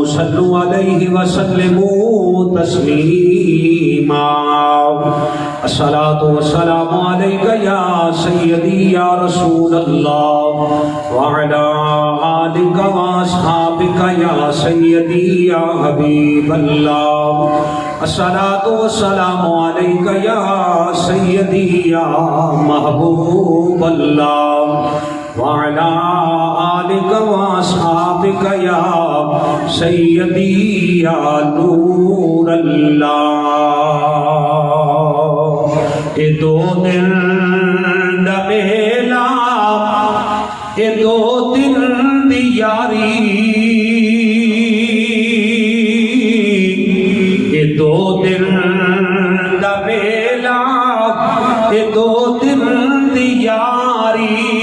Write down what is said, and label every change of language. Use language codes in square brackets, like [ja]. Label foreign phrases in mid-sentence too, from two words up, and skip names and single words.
[ar] صلوا عليه وسلموا تسليما الصلاة والسلام عليك يا سيدي يا رسول الله وعلى آلك وأصحابك يا سيدي يا حبيب الله الصلاة والسلام عليك يا سيدي يا محبوب الله وعلى آلك وأصحابك يا سيدي يا نور الله [pa] اے دو دل دا میلا اے دو دل دی یاری اے دو دل دا میلا اے دو دل دی یاری